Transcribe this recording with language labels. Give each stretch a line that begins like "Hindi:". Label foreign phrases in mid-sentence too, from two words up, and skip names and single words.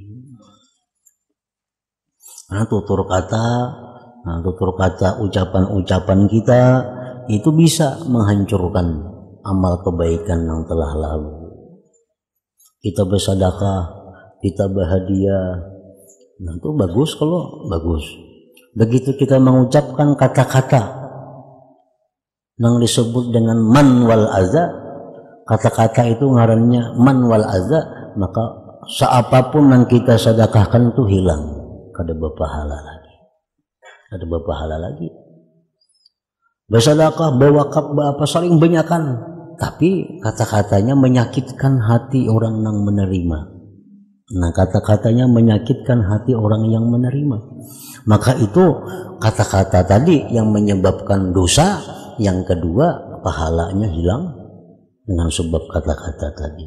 Indonesian: Nah, tutur kata ucapan-ucapan kita itu bisa menghancurkan amal kebaikan yang telah lalu. Kita bersedekah, kita berhadiah, nah itu bagus kalau bagus. Begitu kita mengucapkan kata-kata yang disebut dengan
Arabic: المن والأذى,
Indonesian: kata-kata itu ngarannya
Arabic: المن والأذى,
Indonesian: maka seapapun yang kita sedekahkan itu hilang.
Banjar: Kada berpahala lagi. Kada berpahala lagi.
Indonesian: Bersedekah, berwakaf, apa saling banyakan, tapi kata-katanya menyakitkan hati orang yang menerima. Nah, kata-katanya menyakitkan hati orang yang menerima. Maka itu kata-kata tadi yang menyebabkan dosa. Yang kedua, pahalanya hilang dengan sebab kata-kata tadi.